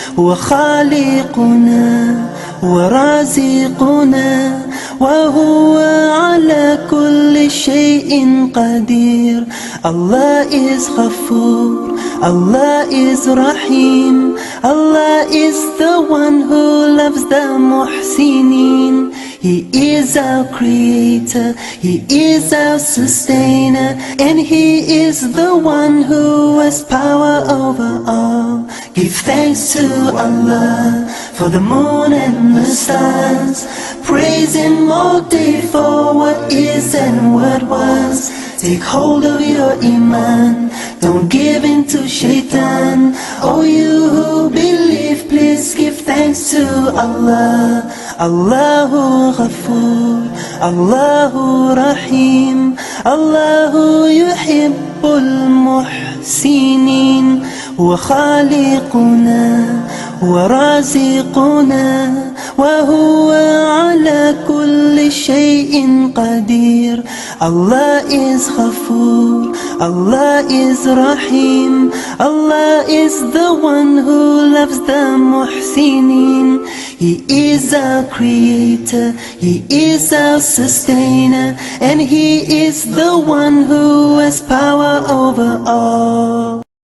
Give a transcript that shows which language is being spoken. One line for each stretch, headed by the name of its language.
Arabic: هو خالقنا ورازقنا وهو على كل شيء قدير.
English: Allah is Ghafoor, Allah is Rahim, Allah is the one who loves the muhsinin. He is our creator, He is our sustainer, and He is the one who has power over all. Give thanks to Allah for the moon and the stars. Praise Him all day for what is and what was. Take hold of your iman, don't give in to shaitan. Oh, you who believe, please give thanks to Allah.
Arabic: Allahu Ghafoor, Allahu Rahim, Allahu yuhibbul muhsinin. Huwa khaliquna, huwa raziquna, وهو على كل شيء قدير.
English: Allah is Ghafoor, Allah is Rahim, Allah is the one who loves the muhsinin. He is our creator, He is our sustainer, and He is the one who has power over all.